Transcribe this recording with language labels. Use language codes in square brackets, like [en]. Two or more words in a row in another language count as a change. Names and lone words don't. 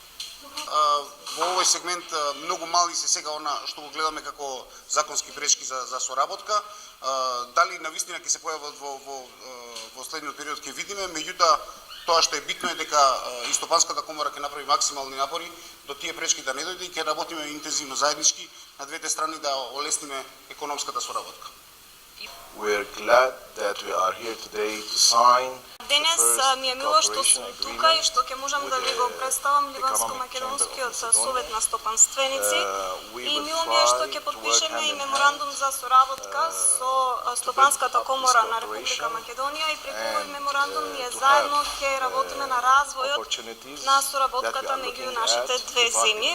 [mk] Во овој сегмент многу мали се сега она што го гледаме како законски пречки за соработка. Дали навистина ќе се појават во следниот период ќе видиме, меѓутоа тоа што е битно е дека Истопанската комора ќе направи максимални напори до тие пречки да не дојде и ќе работиме интензивно заеднички на двете страни да олесниме економската соработка. [en] We are glad that we are here today to sign. [mk] Денес ми е мило што сум тука и што ќе можам да ви го представам Ливанско-македонскиот совет на стопанственици и мило ми е што ќе подпишеме и меморандум за соработка со Стопанската комора на Република Македонија и преку овој меморандум ние заедно ќе работиме на развојот на соработката меѓу нашите две земји.